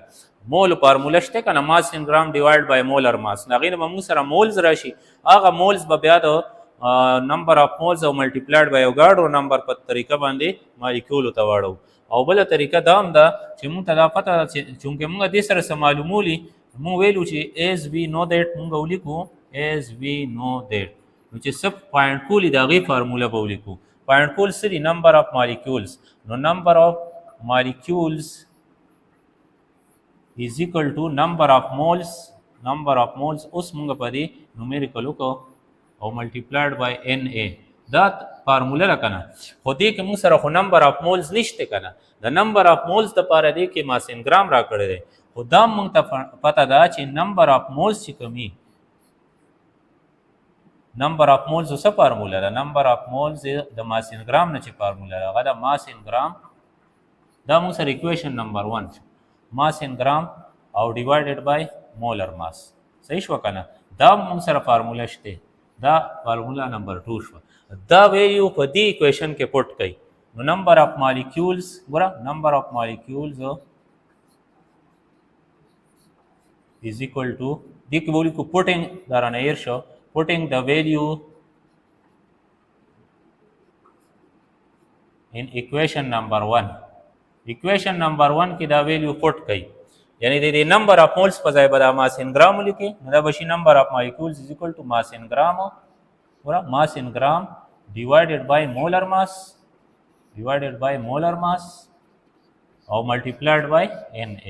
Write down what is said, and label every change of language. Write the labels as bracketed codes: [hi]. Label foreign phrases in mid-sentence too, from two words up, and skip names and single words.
[en] mole formula [ps] شته که نه [en] mass in gram divide by molar mass. [ps] هغې نه به موږ سره مولز راشي. هغه مولز به بیا د [en] number of moles [ps] او [en] multiplied by Avogadro number [ps] په طریقه باندې مالیکولو ته واړو. او بله طریقه دا هم ده چې موږ ته دا پته ده چې چونکې موږ دې سره څه معلومولي موږ ویلو چې [en] as we know that [ps] موږ ولیکو [en] as we know that [ps] نو چې څه پوینټ کولي د هغې فارموله به ولیکو. پوینټ کول څه دي [en] number of molecules. نو number of molecules is equal to number of moles. [ps] اوس موږ په دې نومیریکل وکړو او [en] multiplied by NA. [ps] دا فارموله ده که نه. خو دې کې موږ سره خو [en] number of moles [ps] نشته که نه. د [en] number of moles [ps] دپاره دې کې [en] mass in gram [ps] را کړی دی. خو دا موږ ته پته ده چې [en] number of moles [ps] چې کوم [en] number of moles [ps] څه فارموله ده. [en] number of moles [ps] د [en] mass in gram [ps] نه چې فارموله ده هغه د [en] mass in gram. [ps] دا موږ سره [en] equation number 1 mass in gram او divided by molar mass. [ps] صحیح شو که نه. دا موږ سره فارموله شته. دا [en] formula number 2 [ps] شو. دا ویلیو په دې اکویشن کې پټ کړئ. [en] نو number of molecules ګوره number of molecules is equal to [ps] دې کې به ولیکو پوټینګ دا رانه هیر شو [en] putting the value in equation number 1. equation number 1 [ps] کې دا ویلیو پټ کړئ، یعنی د [en] number of moles [ps] په ځای به دا [en] mass in gram [ps] ولیکئ، نو دا به شي [en] number of molecules is equal to mass in gram, mass in gram divided by molar mass and multiplied by NA.